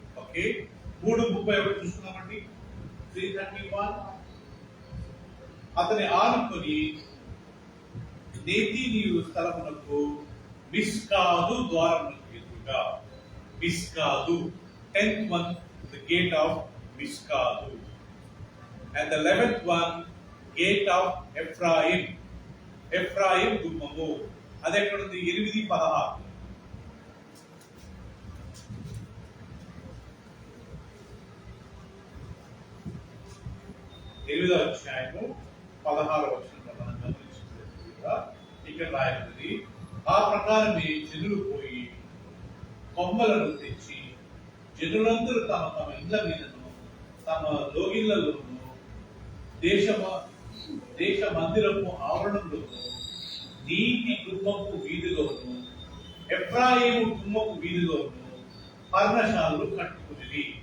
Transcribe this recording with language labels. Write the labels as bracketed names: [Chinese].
[Telugu] Okay, 3:31 చూస్తున్నామండి. 3:31. అతని ఆనుకొని నెతీనీయుల స్థలమునకు మిస్కాదు ద్వారమునకు ఎదురుగా. [English] మిస్కాదు, 10th one, the gate of Miskadu. And the 11th one, gate of Ephraim. [Telugu] Ephraim గుమ్మము. అది ఎక్కడ ఉంది? 8:16. 8వ అధ్యాయము 16వ వచనంలో మనం గమనించినట్లుగా ఇక్కడ రాయబడింది, ఆ ప్రకారమే జనులు పోయి కొమ్మలను తెచ్చి జనులందరూ తమ తమ ఇళ్ల మీదను తమ లోగిళ్లలోను దేశ మందిరపు ఆవరణంలోను నీటి గుమ్మపు వీధిలోను ఎఫ్రాయిము గుమ్మపు వీధిలోను పర్ణశాలలు కట్టుకునేది.